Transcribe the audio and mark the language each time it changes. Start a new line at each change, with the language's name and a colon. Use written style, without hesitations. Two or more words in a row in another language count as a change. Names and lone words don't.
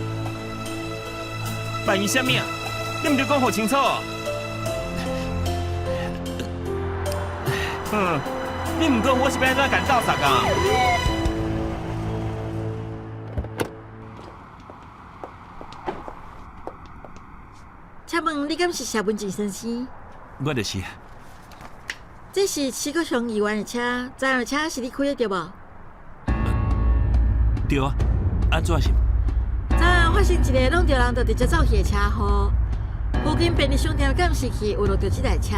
Min Nan Chinese: 万一啥物啊？你毋着讲好清楚。你唔讲我是要安怎干斗啥啊？请问你敢是谢文静先生？我就是。这是市国乡议员的车，这样的车是你开的对无？对啊，安怎是？昨晚发生一个弄着人就直接走去的车祸，附近便利商店监视器有录到这台车。